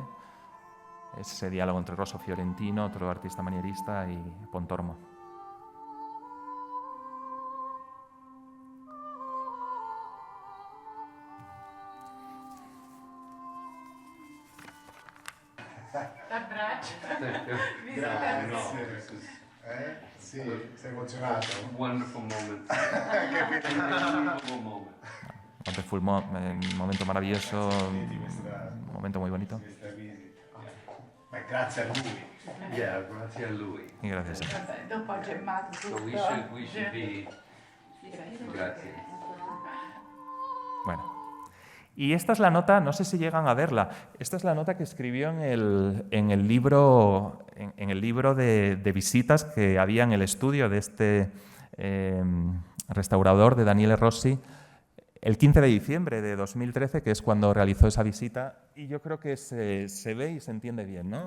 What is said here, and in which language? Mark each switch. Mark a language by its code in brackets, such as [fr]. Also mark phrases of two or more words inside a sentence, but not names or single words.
[es] Es ese diálogo entre Rosso Fiorentino, otro artista manierista, y Pontormo. [it] Sì, sei emozionato. [en] Wonderful moment. Wonderful moment. [es] Un momento maravilloso, un momento muy bonito. [it] Ma grazie a lui. Yeah, grazie a lui. [es] Y gracias. [it] Dopo ha gemmato So tutto. [en] we should be. [it] Grazie. [es] Bueno. Y esta es la nota, no sé si llegan a verla, esta es la nota que escribió en el libro de visitas que había en el estudio de este restaurador de Daniele Rossi el 15 de diciembre de 2013, que es cuando realizó esa visita, y yo creo que se ve y se entiende bien, ¿no?